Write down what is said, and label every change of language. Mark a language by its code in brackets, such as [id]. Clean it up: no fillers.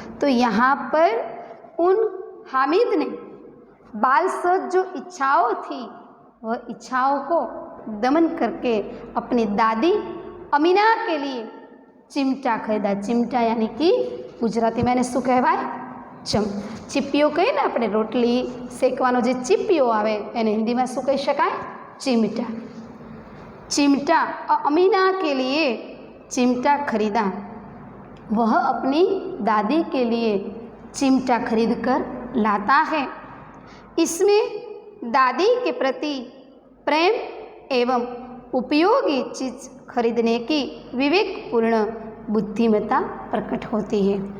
[hi] तो यहाँ पर उन हामिद ने बाल सहज जो इच्छाओं थी वह इच्छाओं को दमन करके अपनी दादी अमीना के लिए चिमटा खरीदा। चिमटा यानी कि गुजराती मैंने [gu] શું કહેવાય? ચીપિયો કહીએ ને આપણે, રોટલી શેકવાનો જે ચીપિયો આવે એને હિન્દીમાં શું કહી શકાય? [hi] चिमटा। चिमटा अमीना के लिए चिमटा खरीदा। वह अपनी दादी के लिए चिमटा खरीद कर लाता है। इसमें दादी के प्रति प्रेम एवं उपयोगी चीज़ खरीदने की विवेकपूर्ण बुद्धिमत्ता प्रकट होती है।